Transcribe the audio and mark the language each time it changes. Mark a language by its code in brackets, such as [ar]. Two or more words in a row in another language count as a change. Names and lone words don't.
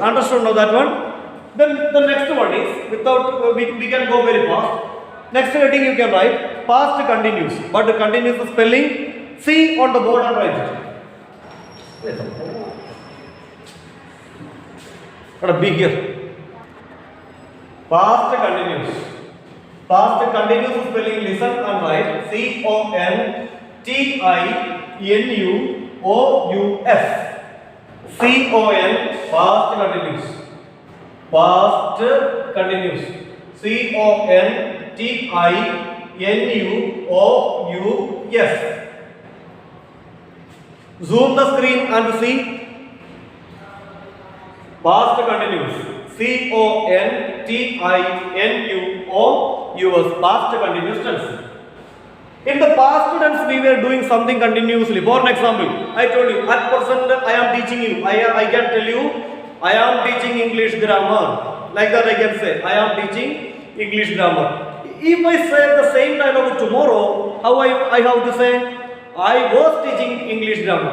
[en] Understood now that one. Then the next one is, without, we can go very fast. Next heading you can write, past continuous. But the continuous spelling, see on the board and write it. Got a B here. Past continuous. Past continuous spelling, listen and write C-O-N-T-I-N-U-O-U-S. C-O-N, past continuous. Past continuous. C-O-N-T-I-N-U-O-U-S. Zoom the screen and see. Past continuous. C-O-N-T-I-N-U-O-U-S. Past continuous tense. In the past tense, we were doing something continuously. For an example, I told you, at present I am teaching you. I can tell you, I am teaching English grammar. Like that I can say, I am teaching English grammar. If I say the same dialogue tomorrow, how I have to say, I was teaching English grammar.